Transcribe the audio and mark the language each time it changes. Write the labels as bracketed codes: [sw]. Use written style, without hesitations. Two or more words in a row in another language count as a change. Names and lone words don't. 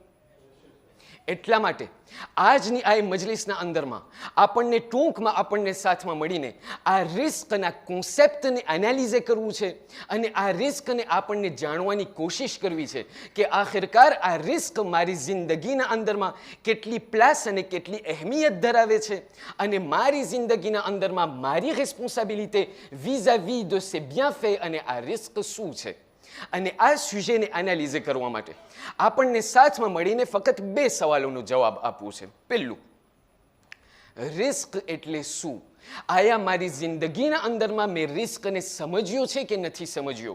[gu] એટલા માટે આજની આ મજલિસના અંદરમાં આપણને ટૂંકમાં આપણને સાથમાં મળીને આ રિસ્કના કોન્સેપ્ટને એનાલિઝ કરવું છે અને આ રિસ્કને આપણને જાણવાની કોશિશ કરવી છે કે આખિરકાર આ રિસ્ક મારી જિંદગીના અંદરમાં કેટલી પ્લસ અને કેટલી અહેમિયત ધરાવે છે અને મારી જિંદગીના અંદરમાં મારી રિસ્પોન્સિબિલિટી [fr] vis-à-vis de ces bienfaits [gu] અને આ રિસ્ક શું છે. અને આ સુજેને એનાલિઝ કરવા માટે આપણને સાથમાં મળીને ફક્ત બે સવાલોનો જવાબ આપવું છે. પહેલું, રિસ્ક એટલે શું? આયા મારી જિંદગીના અંદરમાં મેં રિસ્કને સમજ્યો છે કે નથી સમજ્યો?